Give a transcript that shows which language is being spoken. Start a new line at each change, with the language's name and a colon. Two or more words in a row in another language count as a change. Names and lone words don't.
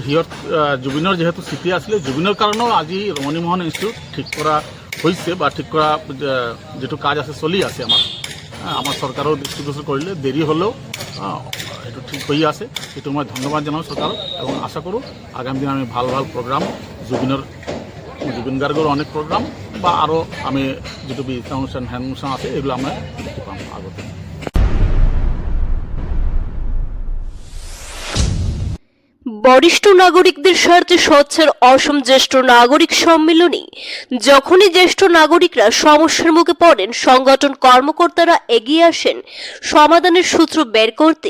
Assamese: জুবিনৰ যিহেতু স্মৃতি আছিলে, জুবিনৰ কাৰণেও আজি ৰমণী মোহন ইনষ্টিটিউট ঠিক কৰা হৈছে বা ঠিক কৰা যিটো কাজ আছে চলি আছে। আমাৰ চৰকাৰেও দৃষ্টিগোচৰ কৰিলে, দেৰি হ'লেও এইটো ঠিক হৈ আছে। সেইটো মই ধন্যবাদ জনাওঁ চৰকাৰক, এবং আশা কৰোঁ আগামী দিন আমি ভাল প্ৰগ্ৰাম জুবিন গাৰ্গৰ অনেক প্ৰগ্ৰাম বা আৰু আমি যিটো বিজ্ঞান অনুষ্ঠান, হেন অনুষ্ঠান আছে এইগুলো আমরা দেখতে পাম আগতে।
Bangla: বরিষ্ঠ নাগরিকদের স্বার্থে স্বচ্ছের অসম জ্যেষ্ঠ নাগরিক সম্মেলনে যখনই জ্যেষ্ঠ নাগরিকরা সমস্যার মুখে পড়েন, সংগঠন কর্মকর্তারা এগিয়ে আসেন সমাধানের সূত্র বের করতে।